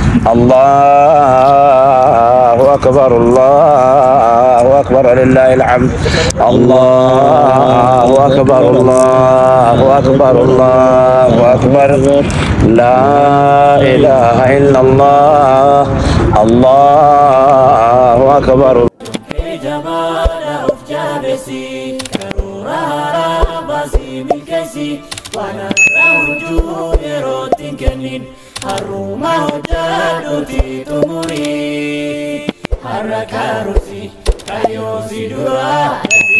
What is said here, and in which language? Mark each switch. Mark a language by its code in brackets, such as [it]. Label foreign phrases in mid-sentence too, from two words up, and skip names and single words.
[ar] الله أكبر الله أكبر لله الحمد الله أكبر الله أكبر الله أكبر لا إله إلا الله الله أكبر [om] Haruma hojjadhuuti xumurii har'a kaaruusi kayyoo si duraa.